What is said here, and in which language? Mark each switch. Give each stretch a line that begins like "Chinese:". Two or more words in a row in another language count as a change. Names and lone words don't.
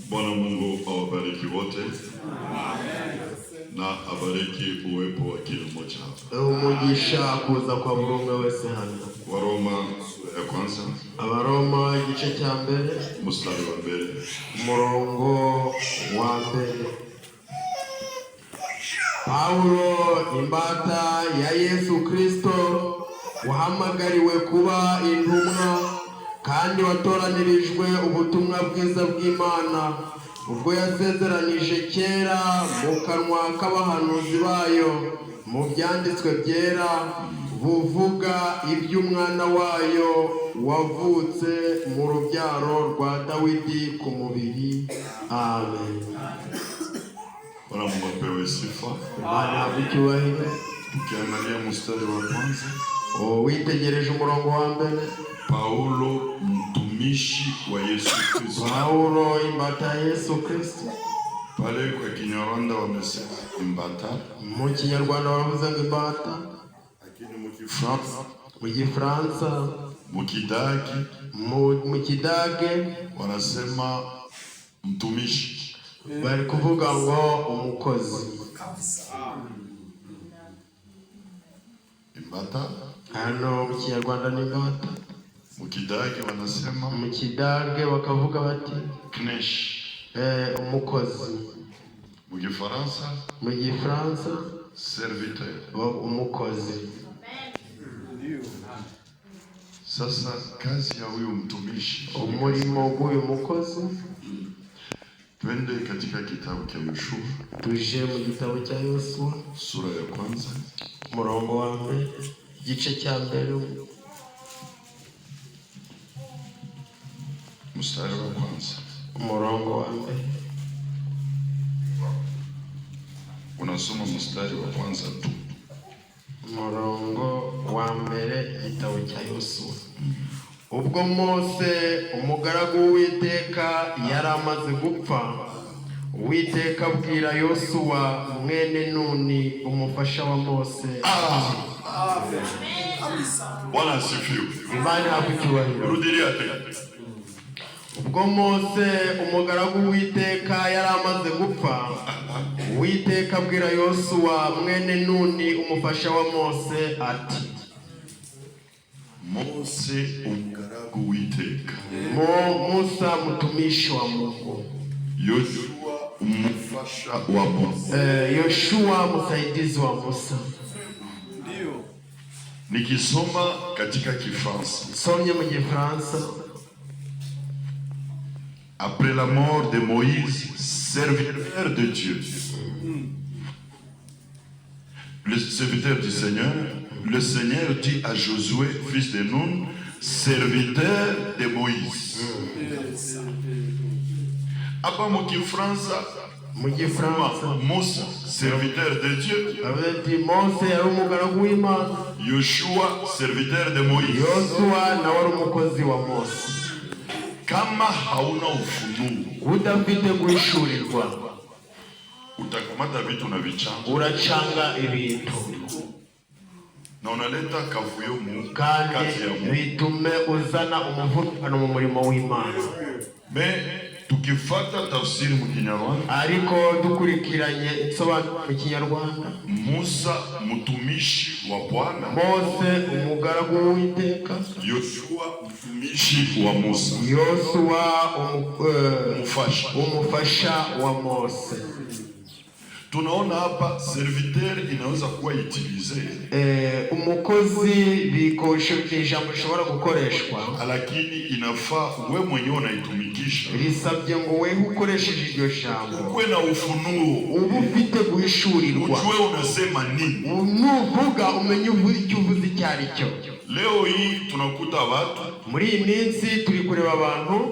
Swahili: Bwana Mungu awabariki wote na abariki uwepo wa kila mmoja hapa.
Kinyarwanda: Umugisha kuza kwa Mungu wese hano.
Swahili: Waroma ya kwanza.
Kinyarwanda: Abaroma igice cya mbere.
Swahili: Mstari wa mbere.
Kinyarwanda: Umurongo wa mbere. Paulo imbata ya Yesu Kristo wahamagariwe kuba intumwa kandi watoranirijwe ubutumwa bwiza bw'Imana ubwo yasezeranije kera mu kanwa k'abahanuzi bayo mu byanditswe byera buvuga iby'umwana wayo wavutse mu rubyaro rwa Dawidi ku mubiri.
Swahili: Amen. Bwana Mungu apewe sifa.
Kinyarwanda: Bwana abucyubahiro.
Swahili: Tukiangalia mstari wa kwanza.
Kinyarwanda: Witegereje umurongo wa mbere.
Swahili: Paulo mtumishi wa Yesu Kristo.
Kinyarwanda: Paulo imbata Yesu Kristo.
Swahili: Pale kwa Kinyarwanda wamesema imbata.
Kinyarwanda: Mu Kinyarwanda baravuze ngo imbata.
Swahili: Lakini mu Kifaransa.
Kinyarwanda: Mu Gifaransa.
Swahili: Mu Kidage wanasema mtumishi.
Kinyarwanda: Bari kuvuga ngo umukozi. Imbata. Hano mu Kinyarwanda ni imbata.
Swahili: Mu Kidage wanasema.
Kinyarwanda: Mu Kidage bakavuga bati knesh. Umukozi. Mu Gifaransa. Mu Gifaransa serviteur. Umukozi.
Swahili: Sasa kazi ya huyu mtumishi.
Kinyarwanda: Umurimo w'uyu mukozi.
Swahili: Twende katika kitabu cha Yoshua.
Kinyarwanda: Tuje mu gitabo cya Yoshua.
Swahili: Sura ya kwanza.
Kinyarwanda: Umurongo wa mbere. Igice cya mbere.
Swahili: Mstari wa kwanza.
Kinyarwanda: Umurongo wa mbere.
Swahili: Unasoma mstari wa kwanza tu.
Kinyarwanda: Umurongo wa mbere igitabo cya Yoshua. Ubwo Mose umugaragu w'Uwiteka yari amaze gupfa, Uwiteka abwira Yoshua mwene Nuni umufasha wa Mose.
Swahili: Amen. Bwana asifiwe.
Kinyarwanda: Imana abucyubahiro.
Swahili: Rudiria tena.
Kinyarwanda: Ubwo Mose umugaragu w'Uwiteka yari amaze gupfa, Uwiteka abwira Yoshua mwene Nuni umufasha wa Mose ati: Mose umugaragu w'Uwiteka.
Swahili: Musa mtumishi wa Mungu.
Kinyarwanda: Yoshua umufasha wa Mose.
Swahili: Yoshua msaidizi wa Musa. Ndio. Nikisoma katika Kifaransa.
Kinyarwanda: Somye mu Gifaransa.
French: Après la mort de Moïse, serviteur de Dieu, le serviteur du Seigneur, le Seigneur dit à Josué, fils de Nun, serviteur de Moïse.
Swahili: Apa mu Kifaransa, Musa,
French: serviteur de Dieu. Yoshua, serviteur de Moïse.
Kinyarwanda: Yoshua na wari umukozi wa Mose.
Swahili: Kama hauna ufunuo,
Kinyarwanda: udafite guhishurirwa,
Swahili: utakamata vitu na vichanga,
Kinyarwanda: urachanga ibintu
Swahili: na unaleta kavuyo mu kazi ya Mungu,
Kinyarwanda: bitume uzana umuvurukano mu murimo w'Imana.
Swahili: Tukifata tafsiri mu Kinyarwanda,
Kinyarwanda: ariko dukurikiranye isobanuro mu Kinyarwanda,
Swahili: Musa mtumishi wa Bwana,
Kinyarwanda: Mose umugaragu w'Uwiteka,
Swahili: Yoshua mtumishi wa Musa,
Kinyarwanda: Yoshua umufasha wa Mose.
Swahili: Tunaona hapa serviteur inaweza kuwa utilize.
Kinyarwanda: Umukozi bikosho ijambo rishobora gukoreshwa,
Swahili: lakini inafaa wewe mwenyewe unaitumikisha.
Kinyarwanda: Risabye ngo wewe ukoresheje iryo jambo,
Swahili: ukwe na ufunuo,
Kinyarwanda: ubu ufite guhishurirwa,
Swahili: ujue unasema nini,
Kinyarwanda: unuvuga umenye icyo uvuze cyari cyo.
Swahili: Leo hii tunakuta watu,
Kinyarwanda: muri iyi minsi turi kureba abantu,